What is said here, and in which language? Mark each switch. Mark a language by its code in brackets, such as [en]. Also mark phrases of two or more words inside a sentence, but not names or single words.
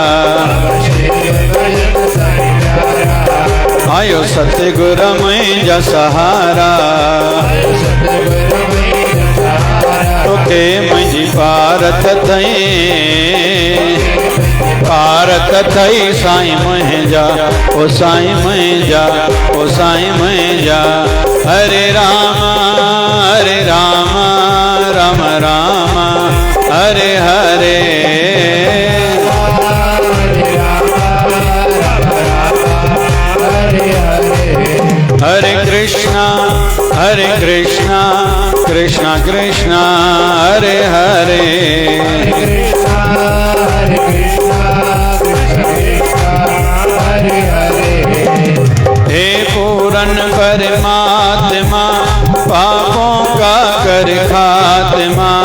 [sd] आयो सतगुर मुंहिंजा सहारा तोखे मुंहिंजी भारत थई भारत थई साईं मुंहिंजा ओ साईं मुंहिंजा ओ साईं मुंहिंजा हरे राम राम राम हरे हरे [hi] हरे कृष्णा कृष्णा कृष्णा हरे हरे हे पूरन परमात्मा पापों का कर खात्मा